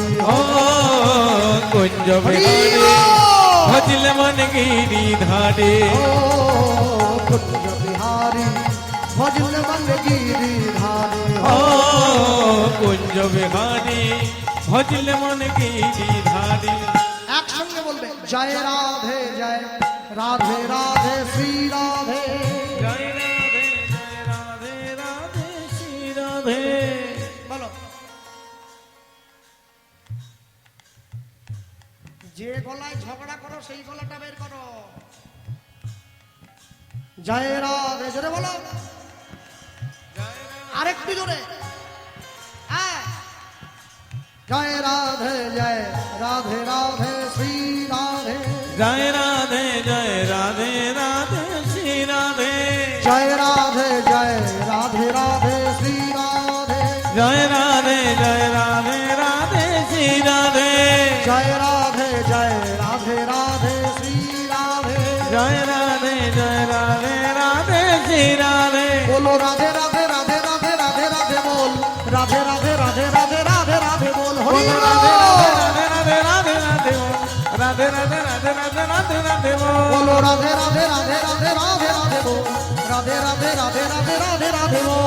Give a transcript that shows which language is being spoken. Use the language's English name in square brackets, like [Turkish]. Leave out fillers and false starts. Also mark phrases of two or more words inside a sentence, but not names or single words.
[Hindi] ओ कुंज बिहारी भजल मन गिरी धारी ओ कुंज बिहारी भजले मन गिरी धारी ओ कुंज बिहारी भजल मन गिरी धारी [Bangla] একসঙ্গে বলবে জয় রাধে জয় রাধে রাধে শ্রী রাধে [Hindi] जय राधे जय राधे राधे श्री राधे [Bangla] বলো যে গলায় ঝগড়া করো সেই গলাটা বের করো জয় রাধে জোরে বলো আরেকটু জোরে হ্যাঁ জয় রাধে জয় রাধে রাধে শ্রী রাধে [Hindi] जय राधे जय राधे राधे श्री राधे [Bangla] জয় রাধে জয় রাধে রাধে শ্রী রাধে [Hindi] जय राधे जय राधे राधे श्री राधे [Bangla] জয় রাধে জয় রাধে রাধে শ্রী রাধে [Hindi] जय राधे जय राधे राधे श्री राधे बोलो राधे राधे राधे राधे राधे राधे बोल राधे राधे राधे राधे राधे राधे बोल हरि बोलो राधे राधे राधे राधे राधे बोल राधे राधे राधे राधे राधे राधे बोल बोलो राधे राधे राधे राधे राधे राधे बोल राधे राधे राधे राधे राधे राधे बोल